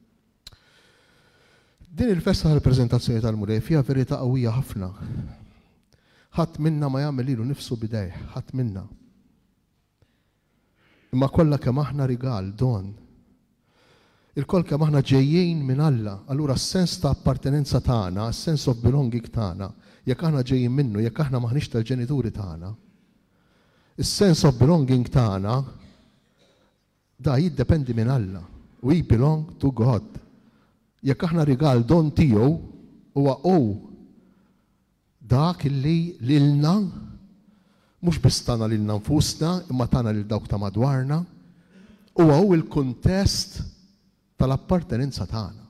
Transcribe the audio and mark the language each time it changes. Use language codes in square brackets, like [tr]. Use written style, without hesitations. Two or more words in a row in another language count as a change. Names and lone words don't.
[mt] Din il-festa tal-preżentazzjoni tal-Mulej fiha verità qawwija ħafna. Ħadd minna ma jagħmel lilu nifsu bidejh, ħadd minna. Imma kollha kemm aħna rigal don. Il-koll kemm aħna ġejjin minn Alla, allura s-sens ta' appartenenza tagħna, s- [en] sense of belonging [mt] tagħna, jekk aħna ġejjin minnu, jekk aħna maħniex tal-ġenituri tagħna, is- [en] sense of belonging [mt] tagħna da jiddependi minn Alla. [en] We belong to God. [mt] Jekk aħna rigal don tiegħu huwa dak illi lilna mhux biss tagħna lilna nfusna, imma tagħna lil dawk ta' madwarna, huwa il-kuntest tal-appartenenza tagħna.